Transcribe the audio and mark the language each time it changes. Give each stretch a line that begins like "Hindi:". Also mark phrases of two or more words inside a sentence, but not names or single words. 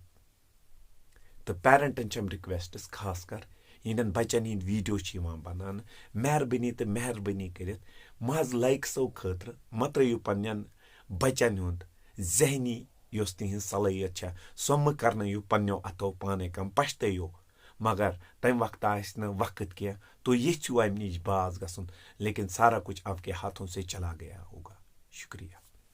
Kashmiri: تہٕ پیرنٹن چھم رِکویسٹٕس خاص کر یِہنٛدٮ۪ن بچن ہٕنٛدۍ ویٖڈیو چھِ یِوان بناونہٕ, مہربٲنی تہٕ مہربٲنی کٔرِتھ محض لایکسو خٲطرٕ مہ ترٲیِو پننٮ۪ن بچن ہُنٛد ذہنی یۄس تِہنٛز صلٲحیت چھےٚ سۄ مہ کرنٲیِو پننٮ۪و اَتھو پانے کم, پچھتٲیِو. مگر تمہِ وقتہٕ آسہِ نہٕ وقت کینٛہہ, تُہۍ یژھِو امہِ نِش باز گژھُن,
Urdu: لیکن سارا کچھ آپ کے ہاتھوں سے چلا گیا ہوگا. شُکریہ.